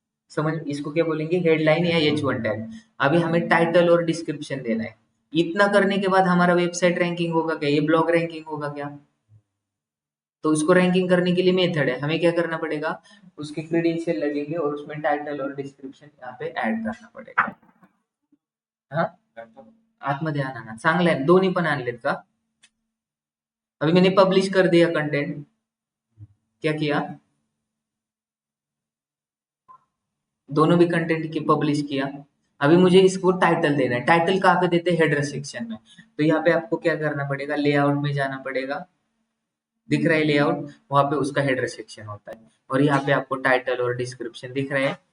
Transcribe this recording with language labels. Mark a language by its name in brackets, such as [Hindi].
[Hindi] समझ, इसको क्या बोलेंगे, हेडलाइन या H1 टैग। अभी हमें टाइटल और डिस्क्रिप्शन देना है। इतना करने के बाद हमारा वेबसाइट रैंकिंग होगा क्या, ये ब्लॉग रैंकिंग होगा क्या? तो उसको रैंकिंग करने के लिए मेथड है, हमें क्या करना पड़ेगा, उसके क्रेडेंशियल लगेंगे और उसमें टाइटल और डिस्क्रिप्शन यहाँ पे ऐड करना पड़ेगा। [Marathi] हा, आतमध्ये आणा ना, चांगलं आहे, दोन्ही पण आणलेत का? [Hindi] अभी मैंने पब्लिश कर दिया कंटेंट, क्या किया, दोनों भी कंटेंट की पब्लिश किया। अभी मुझे इसको टाइटल देना है, टाइटल कहाँ पे देते हैं, हेडर सेक्शन में। तो यहाँ पे आपको क्या करना पड़ेगा, लेआउट में जाना पड़ेगा, दिख रहा है लेआउट, वहां पे उसका हेडर सेक्शन होता है, और यहाँ पे आपको टाइटल और डिस्क्रिप्शन दिख रहा है।